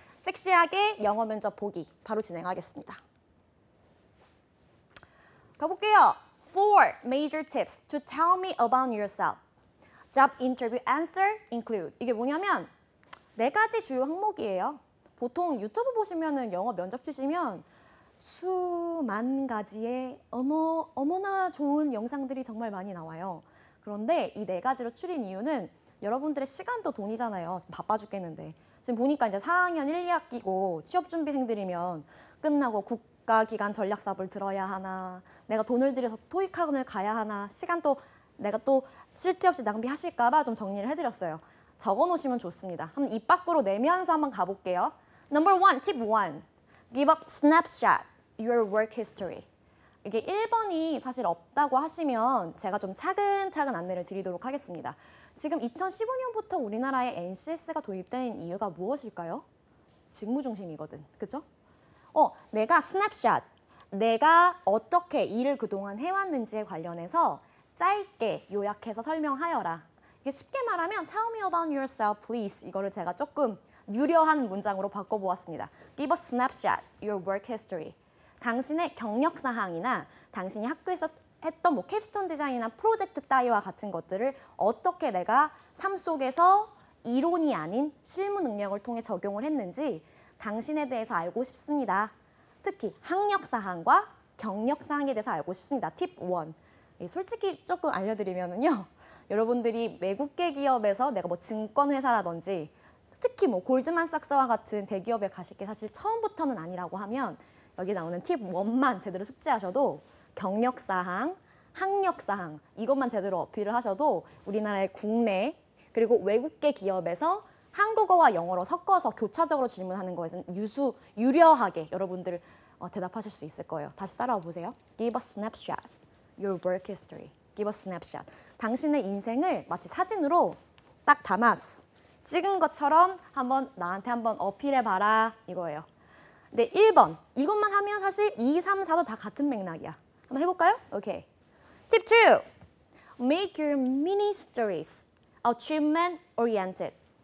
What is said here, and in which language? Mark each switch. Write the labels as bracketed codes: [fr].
[ko] 섹시하게 영어 면접 보기 바로 진행하겠습니다. 가볼게요. [en] 4 major tips to tell me about yourself. Job interview answer include. [ko] 이게 뭐냐면 4가지 주요 항목이에요. 보통 유튜브 보시면은 영어 면접 치시면 수만 가지의 어머나 좋은 영상들이 정말 많이 나와요. 그런데 이 4가지로 추린 이유는 여러분들의 시간도 돈이잖아요. 바빠 죽겠는데. 지금 보니까 이제 4학년 1, 2학기고 취업준비생들이면 끝나고 국가기관 전략사업을 들어야 하나, 내가 돈을 들여서 토익 학원을 가야 하나, 시간 또 내가 또 쓸데없이 낭비하실까 봐 좀 정리를 해드렸어요. 적어놓으시면 좋습니다. 한번 입 밖으로 내면서 한번 가볼게요. [en] Number 1, tip 1. Give up snapshot your work history. [ko] 이게 1번이 사실 없다고 하시면 제가 좀 차근차근 안내를 드리도록 하겠습니다. 지금 2015년부터 우리나라에 NCS가 도입된 이유가 무엇일까요? 직무 중심이거든, 그죠? 내가 스냅샷, 내가 어떻게 일을 그동안 해왔는지에 관련해서 짧게 요약해서 설명하여라. 이게 쉽게 말하면 [en] Tell me about yourself, please. [ko] 이거를 제가 조금 유려한 문장으로 바꿔보았습니다. [en] Give a snapshot, your work history. [ko] 당신의 경력 사항이나 당신이 학교에서 했던 뭐 캡스톤 디자인이나 프로젝트 따위와 같은 것들을 어떻게 내가 삶 속에서 이론이 아닌 실무 능력을 통해 적용을 했는지 당신에 대해서 알고 싶습니다. 특히 학력 사항과 경력 사항에 대해서 알고 싶습니다. 팁 1. 솔직히 조금 알려드리면요. 여러분들이 외국계 기업에서 내가 뭐 증권회사라든지 특히 뭐 골드만삭스와 같은 대기업에 가실 게 사실 처음부터는 아니라고 하면 여기 나오는 팁 1만 제대로 숙지하셔도 경력사항, 학력사항 이것만 제대로 어필을 하셔도 우리나라의 국내 그리고 외국계 기업에서 한국어와 영어로 섞어서 교차적으로 질문하는 거에서는 유려하게 여러분들 대답하실 수 있을 거예요. 다시 따라와 보세요. [en] Give a snapshot, your work history. Give a snapshot. [ko] 당신의 인생을 마치 사진으로 딱 담았어. 찍은 것처럼 나한테 한번 어필해봐라 이거예요. 네, 1번. 이것만 하면 사실 2, 3, 4도 다 같은 맥락이야. 한번 해볼까요? 오케이. 팁 2. [en] Make your mini stories achievement oriented.